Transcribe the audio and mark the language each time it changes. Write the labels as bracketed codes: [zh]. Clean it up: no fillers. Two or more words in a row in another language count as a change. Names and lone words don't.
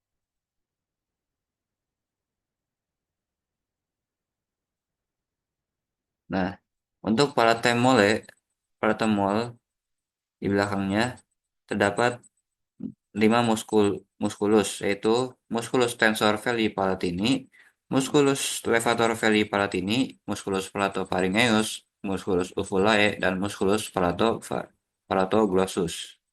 [id] Nah, untuk [la] palatem mole [id] di belakangnya terdapat 5 muskulus, yaitu [la] musculus tensor veli palatini, musculus levator veli palatini, musculus palatopharyngeus, musculus uvulae, dan musculus palatoglossus.